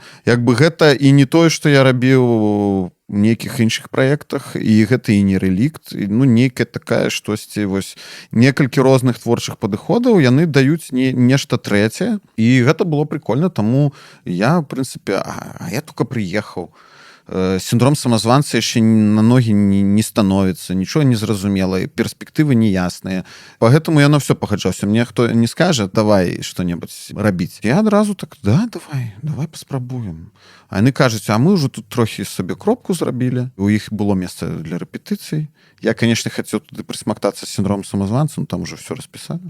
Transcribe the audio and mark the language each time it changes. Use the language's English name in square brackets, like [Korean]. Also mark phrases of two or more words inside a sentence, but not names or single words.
[Belarusian] Як бы гэта і не тое, што я рабіў нейкіх іншых праектах, і гэта і не рэлікт, ну, нейкая такая штосьці, вось, некалькі розных творчых падыходаў, яны даюць нешта нешта трэцяе, і гэта было прикольна, таму я, в прынцыпе, я только прыехаў. Сіндром самазванца яшчэ на ногі не становіцца, нічого не зразумела, перспектывы неясныя. [Russian] Поэтому я на все пагаджаўся. [Belarusian] Мне хто не скажа, давай што-небудзь рабіць. Я адразу так, давай паспрабуем. А яны кажуць, а мы ўжо тут трохі сабе кропку зрабілі. У іх было месца для рэпетыцый. Я, конечно, хацеў туды прысмактацца з сіндромом самазванца, там [Russian] уже все [Belarusian] распісалі.